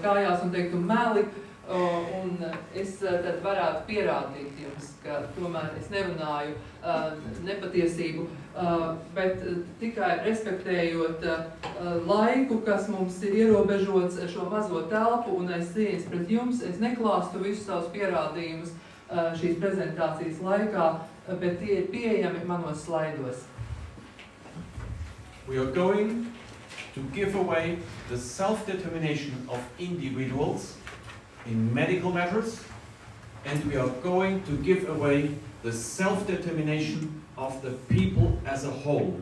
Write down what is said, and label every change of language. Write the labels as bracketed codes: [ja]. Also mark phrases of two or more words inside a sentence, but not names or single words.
[lv] kājās un teiktu meli, un es tad varētu pierādīt jums, ka tomēr es nerunāju nepatiesību, bet tikai respektējot laiku, kas mums ir ierobežots šo mazo telpu, un aiz cieņas pret jums, es neklāstu visus savus pierādījumus šīs prezentācijas laikā, bet tie ir pieejami manos slaidos. [en] We are going to give away the self-determination of individuals in medical matters, and we are going to give away the self-determination of the people as a whole.